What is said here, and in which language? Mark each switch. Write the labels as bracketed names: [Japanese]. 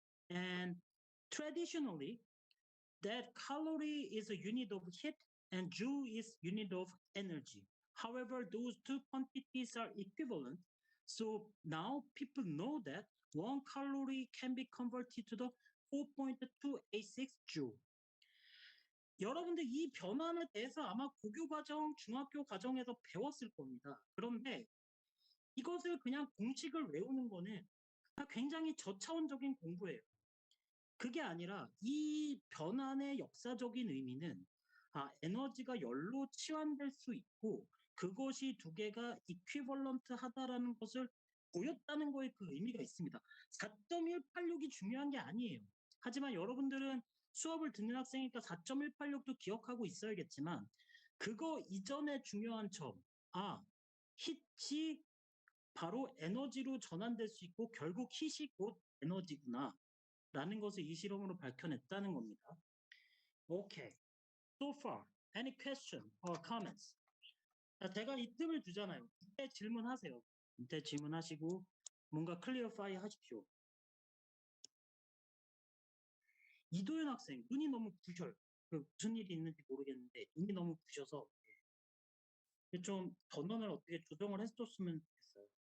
[English] And traditionally, that calorie is a unit of heat and joule is unit of energy. However, those two quantities are equivalent. So now people know that 1 calorie can be converted to the 4.286 joule. [Korean] 여러분들 이 변환에 대해서 아마 고교 과정, 중학교 과정에서 배웠을 겁니다. 그런데 이것을 그냥 공식을 외우는 거는 굉장히 저차원적인 공부예요. 그게 아니라 이 변환의 역사적인 의미는 에너지가 열로 치환될 수 있고 그것이 두 개가 이퀴벌런트하다라는 것을 보였다는 거에 그 의미가 있습니다. 4.186이 중요한 게 아니에요. 하지만 여러분들은 수업을 듣는 학생이니까 4.186도 기억하고 있어야겠지만 그거 이전에 중요한 점, hit이 바로 에너지로 전환될 수 있고 결국 hit이 곧 에너지구나 라는 것을 이 실험으로 밝혀냈다는 겁니다. [English] Okay. So far, any question or comments? [Korean] 제가 이 틈을 주잖아요. 이때 질문하세요. 이때 질문하시고 뭔가 클리어파이 하십시오. 이도현 학생, 눈이 너무 부셔요. 무슨 일이 있는지 모르겠는데 눈이 너무 부셔서 좀 전원을 어떻게 조정을 해줬으면 좋겠어요.